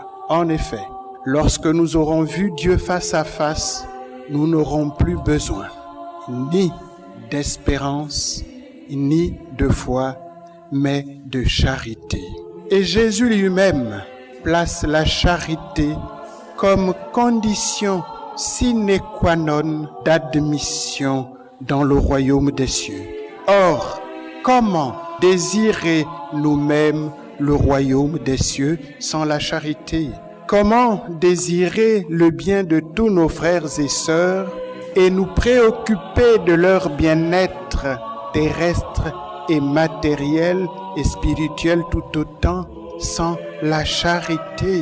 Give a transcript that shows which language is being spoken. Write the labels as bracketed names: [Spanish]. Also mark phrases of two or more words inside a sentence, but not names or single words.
[French] En effet, lorsque nous aurons vu Dieu face à face, nous n'aurons plus besoin ni d'espérance, ni de foi, mais de charité. Et Jésus lui-même place la charité comme condition [Latin] sine qua non [French] d'admission dans le royaume des cieux. Or, comment désirer nous-mêmes le royaume des cieux sans la charité? Comment désirer le bien de tous nos frères et sœurs et nous préoccuper de leur bien-être terrestre et matériel et spirituel tout autant sans la charité?